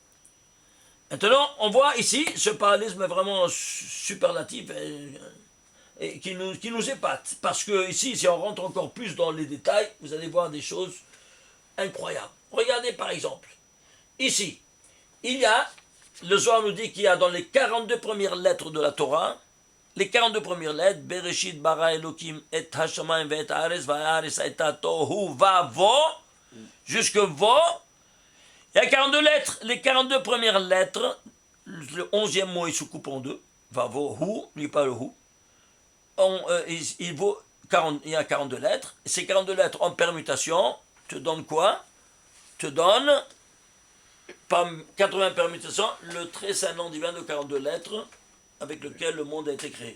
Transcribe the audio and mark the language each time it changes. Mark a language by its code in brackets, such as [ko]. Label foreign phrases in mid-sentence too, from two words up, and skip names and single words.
[fr] Maintenant, on voit ici, ce parallélisme est vraiment superlatif, et qui nous épate. Parce que ici, si on rentre encore plus dans les détails, vous allez voir des choses incroyables. Regardez par exemple, ici, il y a, le Zohar nous dit qu'il y a dans les 42 premières lettres de la Torah, les 42 premières lettres, [he] בראשית ברא אלקים את השמים ואת הארץ והארץ היתה תהו ובהו, [fr] jusque vo, il y a 42 lettres. Les 42 premières lettres, le 11e mot il se coupe en deux, vavo, hu, n'oublie pas le hu, il y a 42 lettres. Ces 42 lettres en permutation te donnent quoi? Te donnent, par 80 permutations, le très saint nom divin de 42 lettres avec lequel le monde a été créé.